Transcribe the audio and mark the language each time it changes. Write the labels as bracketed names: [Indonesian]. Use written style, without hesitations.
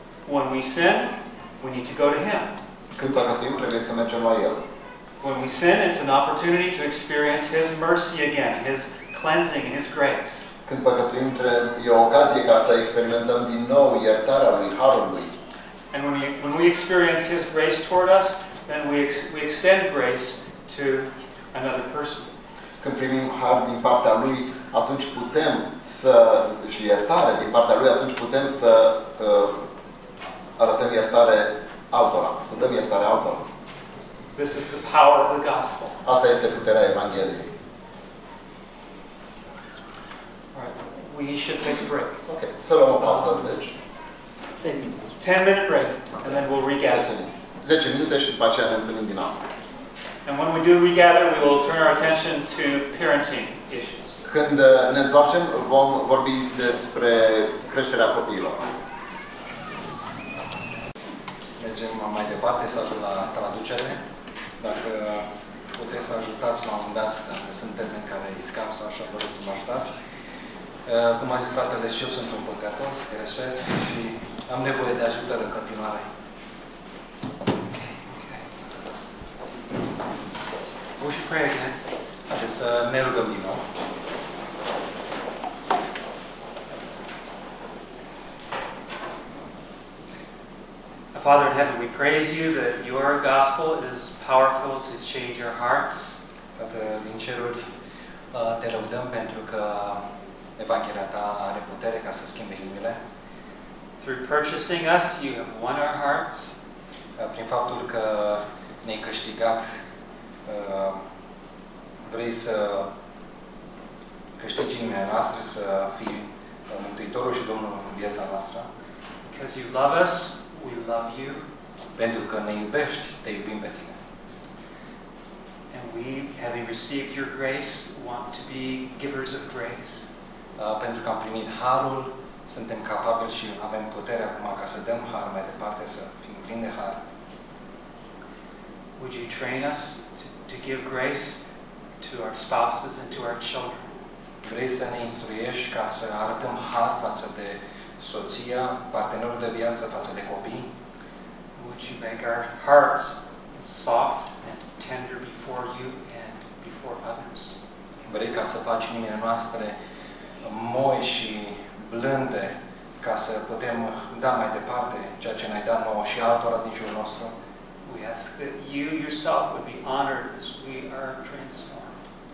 [English] When we sin, we need to go to Him. [Romanian] Când păcătuim, trebuie să mergem la El. [English] When we sin, it's an opportunity to experience His mercy again, His cleansing and His grace. [Romanian] Când păcătuim, e o ocazie ca să experimentăm din nou iertarea Lui, harul Lui. [English] And when we experience His grace toward us, then we extend grace to another person. [Romanian] Când primim har din partea Lui, atunci putem să și iertare din partea Lui, atunci putem să arătăm iertare altora, să dăm iertare altora. [English] This is the power of the gospel. [Romanian] Asta este puterea Evangheliei. [English] We should take a break. [Romanian] Okay, să luăm o pauză, deci. [English] 10-minute break, and then we'll regather. [Romanian] 10 minute și după aceea ne întâlnim din nou. [English] And when we do regather, we will turn our attention to parenting issues. [Romanian] Când ne întoarcem, vom vorbi despre creșterea copiilor. Mergem mai departe să ajung la traducere. Dacă puteți să ajutați la un moment dat, dacă sunt termeni care îi scap sau așa, vă rog să mă ajutați. Cum a zis fratele, și eu sunt un păcătos, greșesc și am nevoie de ajutor în continuare. [English] We should pray again. [Romanian] Haideți să ne rugăm din nou. [English] Father in heaven, we praise you that your gospel is powerful to change your hearts. [Romanian] Tată din ceruri, te lăudăm pentru că Evanghelia ta are putere ca să schimbe inimile. [English] Through purchasing us, you have won our hearts. [Romanian] Prin faptul că ne-ai câștigat, vrei să câștigi inimile noastre, să fii Mântuitorul și Domnul în viața noastră. [English] Because you love us, we love you. [Romanian] Pentru că ne iubești, te iubim pe tine. [English] And we, having received your grace, want to be givers of grace. [Romanian] Pentru că am primit harul, suntem capabili și avem puterea acum ca să dăm har mai departe, să fim plini de har. [English] Would you train us to give grace to our spouses and to our children? [Romanian] Vrei să ne instruiești ca să arătăm har față de soția, partenerul de viață, față de copii? [English] Would you make our hearts soft and tender before you and before others? [Romanian] Vrei ca să faci inimile noastre moi și blânde ca să putem da mai departe ceea ce ne-ai dat nouă și altora din jurul nostru? [English] We ask that you yourself would be honored as we are transformed.